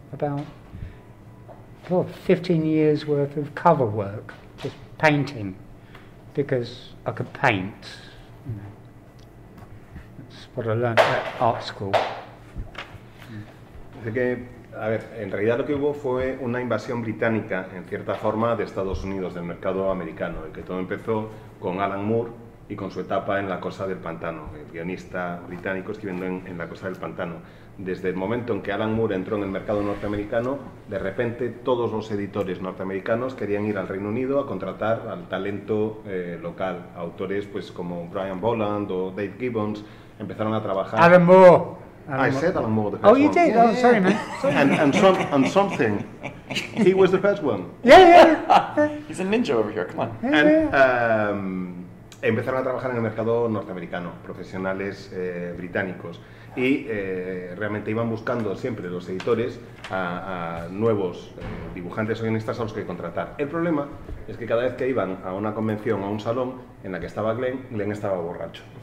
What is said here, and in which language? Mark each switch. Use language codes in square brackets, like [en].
[en] about 15 years worth of cover work, just painting, because I could paint. You know. That's what I learned at art school. [es] Así que, a ver, en realidad lo que hubo fue una invasión británica, en cierta forma, de Estados Unidos, del mercado americano, y que todo empezó con Alan Moore y con su etapa en La Cosa del Pantano, el guionista británico escribiendo en La Cosa del Pantano. Desde el momento en que Alan Moore entró en el mercado norteamericano, de repente todos los editores norteamericanos querían ir al Reino Unido a contratar al talento local, autores pues como Brian Boland o Dave Gibbons, empezaron a trabajar. [en] Alan Moore. I said Alan Moore, the first Oh, you one. did? Oh, sorry, man. And something. He was the first one. Yeah. He's a ninja over here, come on. [es] And, empezaron a trabajar en el mercado norteamericano, profesionales británicos, y realmente iban buscando siempre los editores a nuevos dibujantes o guionistas a los que contratar. El problema es que cada vez que iban a una convención o a un salón en la que estaba Glenn estaba borracho.